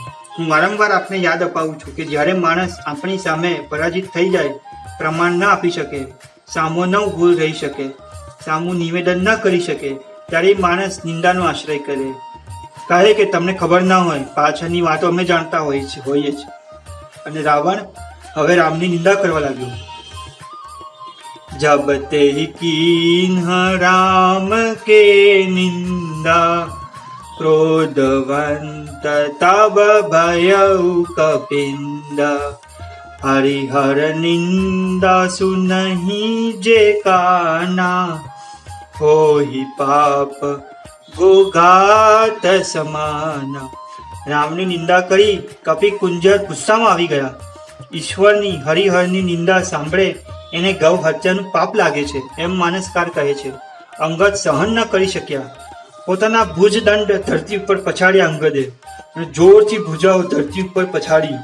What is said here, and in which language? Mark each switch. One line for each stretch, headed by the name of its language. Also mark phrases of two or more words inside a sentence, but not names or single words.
Gujarati: હું વારંવાર આપને યાદ અપાવું છું કે જ્યારે માણસ આપણી સામે પરાજિત થઈ જાય, પ્રમાણ ન આપી શકે, સામો ન ઊભો રહી શકે, સામું નિવેદન ન કરી શકે, ત્યારે માણસ નિંદાનો આશ્રય કરે. કહે કે તમને ખબર ના હોય, પાછળની વાતો અમે જાણતા હોઈએ જ. અને રાવણ હવે રામની નિંદા કરવા લાગ્યો.
Awadhi: जब ते कीन्ह राम के निंदा क्रोधवंत तब भयउ कपिंदा हरिहर निंदा सुनहि जे काना होहि पाप गोघात समाना.
Gujarati: રામની નિંદા કરી કપિ કુંજર ગુસ્સામાં આવી ગયા. ઈશ્વરની હરિહરની નિંદા સાંભળે એને ગૌ હત્યાનું પાપ લાગે છે એમ માનસકાર કહે છે. અંગદ સહન ન કરી શક્યા. પોતાના ભુજદંડ ધરતી ઉપર પછાડ્યા અંગદે અને જોરથી ભુજાઓ ધરતી ઉપર પછાડી.